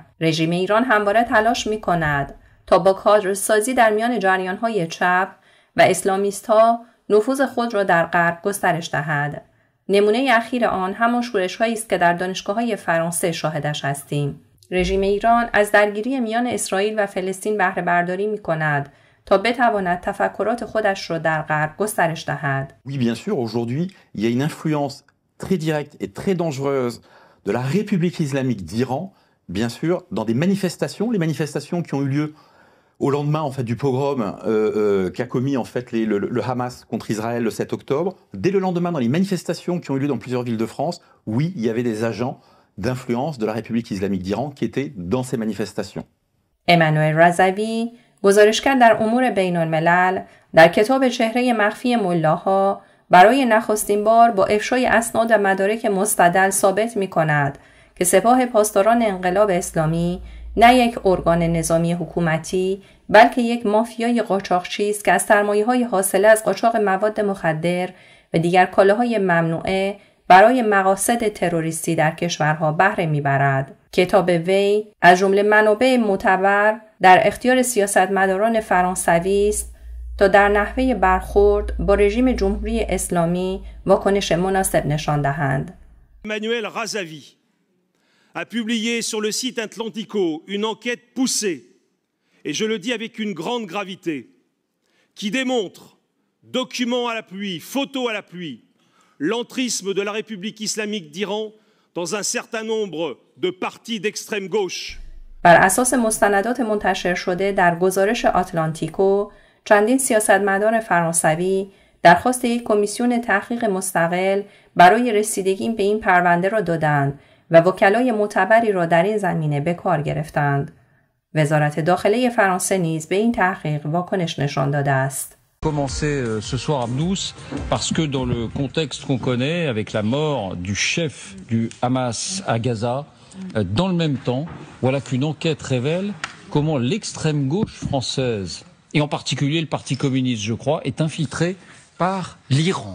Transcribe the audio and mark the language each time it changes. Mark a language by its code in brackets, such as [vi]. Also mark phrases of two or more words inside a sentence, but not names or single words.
[fa] رژیم ایران همواره تلاش می‌کند تا با کادرسازی در میان جریان‌های چپ و اسلامیست‌ها نفوذ خود را در غرب گسترش دهد. نمونه اخیر آن همان شورش‌هایی است که در دانشگاه‌های فرانسه شاهدش هستیم. رژیم ایران از درگیری میان اسرائیل و فلسطین بهره برداری می‌کند تا بتواند تفکرات خودش را در غرب گسترش دهد. [fr] Oui, bien sûr, aujourd'hui, il y a une influence très directe et très dangereuse de la République islamique d'Iran, bien sûr, dans des manifestations, les manifestations qui ont eu lieu au lendemain en fait du pogrom qu'a commis en fait le Hamas contre Israël le 7 octobre. Dès le lendemain, dans les manifestations qui ont eu lieu dans plusieurs villes de France, oui, il y avait des agents d'influence de la République islamique d'Iran qui étaient dans ces manifestations. [fa] امانوئل رضوی، گزارشگر در امور بین‌الملل، در کتاب چهره مخفی ملاها برای نخستین بار با افشای اسناد و مدارک مستدل ثابت می‌کند که سپاه پاسداران انقلاب اسلامی نه یک ارگان نظامی حکومتی بلکه یک مافیای قاچاقچی است که از سرمایه‌های حاصله از قاچاق مواد مخدر و دیگر کالاهای ممنوعه برای مقاصد تروریستی در کشورها بهره می‌برد. کتاب وی از جمله منابع معتبر در اختیار سیاستمداران فرانسوی است تا در نحوه برخورد با رژیم جمهوری اسلامی واکنش مناسب نشان دهند. [fr] Emmanuel Razavi a publié sur le site Atlantico une enquête poussée, et je le dis avec une grande gravité, qui démontre, documents à l'appui, photos à l'appui, l'entrisme de la République islamique d'Iran dans un certain nombre de partis d'extrême gauche. [fa] بر اساس مستندات منتشر شده در گزارش آتلانتیکو، چندین سیاستمدار فرانسوی درخواست یک کمیسیون تحقیق مستقل برای رسیدگی به این پرونده را دادند و وکلای معتبری را در این زمینه به کار گرفتند. وزارت داخله فرانسه نیز به این تحقیق واکنش نشان داده است. [fr] Commencer ce soir Abnous parce que dans le contexte qu'on connaît avec la mort du chef du Hamas à Gaza, dans le même temps, voilà qu'une enquête révèle comment l'extrême gauche française, et en particulier le Parti communiste je crois, est infiltrée par l'Iran.